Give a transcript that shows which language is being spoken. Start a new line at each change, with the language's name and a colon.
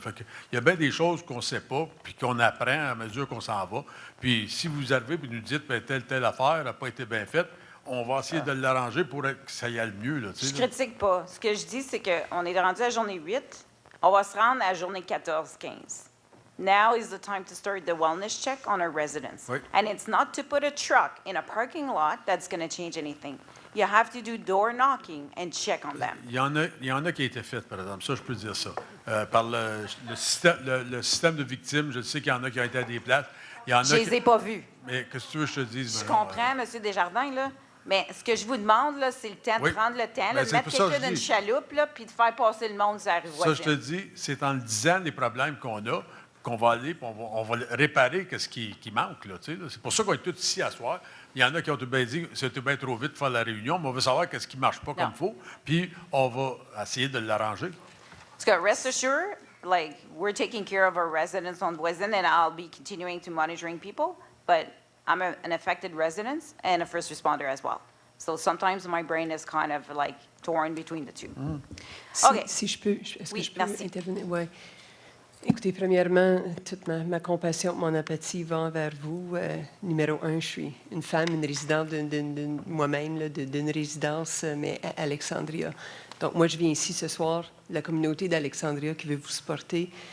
French: Fait que, il y a bien des choses qu'on ne sait pas, puis qu'on apprend à mesure qu'on s'en va. Puis si vous arrivez et nous dites que telle affaire n'a pas été bien faite, on va essayer de l'arranger pour que ça y aille mieux. Là, je ne critique pas. Ce que je dis, c'est qu'on est rendu à journée 8. On va se rendre à journée 14-15.
English: Now is the time to start the wellness check on our residents.
French: Oui.
English: And it's not to put a truck in a parking lot that's going to change anything. You have to do door knocking and check on them.
French: Il y en a qui a été fait, par exemple. Ça, je peux dire ça. Par le système de victimes, je sais qu'il y en a qui ont été à des places. Je ne les ai pas vus. Mais qu'est-ce que tu veux que je te dise? Je comprends, M. Desjardins, là. Mais ce que je vous demande, là, c'est le temps de prendre le temps, là, de mettre quelqu'un dans une chaloupe, là, puis de faire passer le monde sur la rue Ça, je te dis, c'est en le disant les problèmes qu'on a, qu'on va aller, puis on va réparer ce qui manque. Là, tu sais, là. C'est pour ça qu'on est tous ici à soir. Il y en a qui ont tout bien dit c'était bien trop vite de faire la réunion, mais on veut savoir qu'est-ce qui ne marche pas comme il faut, puis on va essayer de l'arranger. En tout cas,
English: rest assured, like, we're taking care of our residents on Voisin, and I'll be continuing to monitoring people, but I'm an affected resident and a first responder as well. So sometimes my brain is kind of like torn between the two. OK.
French: Si je peux, est-ce Oui, que je peux merci. intervenir? Oui. Écoutez, premièrement, toute ma compassion, mon empathie va envers vous. Numéro 1, je suis une femme, une résidente moi-même, là, d'une résidence, mais à Alexandria. Donc, moi, je viens ici ce soir, la communauté d'Alexandria qui veut vous supporter.